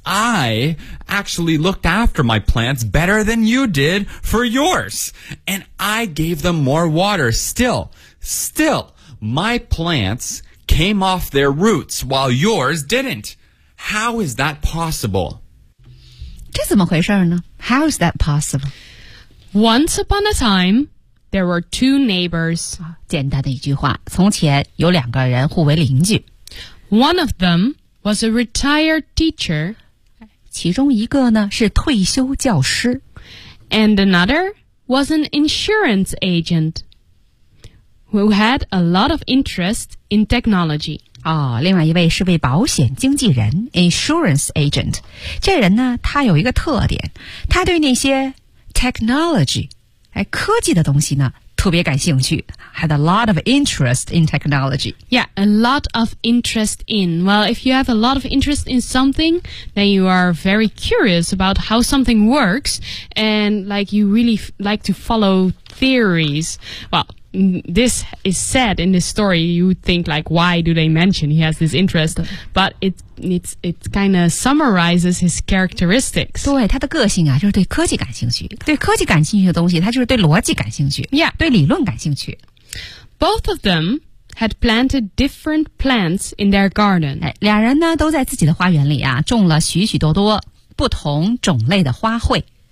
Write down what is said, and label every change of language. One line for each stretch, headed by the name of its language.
English: I actually looked after my plants better than you did for yours, and I gave them more water still. Still, my plants came off their roots while yours didn't. How is that possible?
Chinese: 这怎么回事呢?
English: How is that possible? Once upon a time, there were two neighbors.
Chinese: 简单的一句话，从前有两个人互为邻居。
English: One of them was a retired teacher.
Chinese: 其中一个呢，是退休教师。
English: And another was an insurance agent. Who had a lot of interest in technology.
Chinese: 哦，另外一位是位保险经纪人
English: insurance agent.
Chinese: 这人呢，他有一个特点，他对那些 technology, 哎，科技的东西呢，特别感兴趣
English: had a lot of interest in technology. Yeah, a lot of interest in. Well, if you have a lot of interest in something, then you are very curious about how something works, and like you really like to follow theories. Well,This is said in this story. You would think, like, why do they mention he has this interest? But it kind of summarizes his characteristics.
Chinese: 对他的个性啊，就是对科技感兴趣。对科技感兴趣的东西，他就是对逻辑感兴趣。
English: Yeah,
Chinese: 对理论感兴趣。
English: Both of them had planted different plants in their garden.
Chinese: 俩人呢都在自己的花园里啊种了许许多多不同种类的花卉。